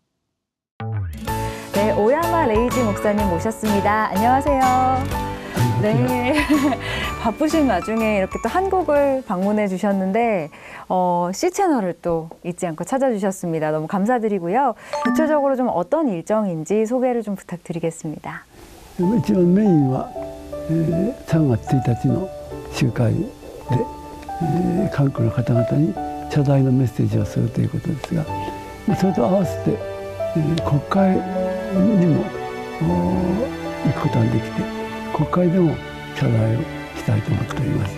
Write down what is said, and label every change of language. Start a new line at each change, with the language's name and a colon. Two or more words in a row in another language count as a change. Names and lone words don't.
Korean: 네, 오야마 레이지 목사님 모셨습니다. 안녕하세요. 네, 바쁘신 와중에 이렇게 또 한국을 방문해 주셨는데 C채널을 또 잊지 않고 찾아주셨습니다. 너무 감사드리고요. 구체적으로 좀 어떤 일정인지 소개를 좀 부탁드리겠습니다.
Japanese: 一番メインは、3月1日の集会で、韓国の方々に謝罪のメッセージをするということですが、それと合わせて、国会にも行くことができて、国会でも謝罪をしたいと思っております。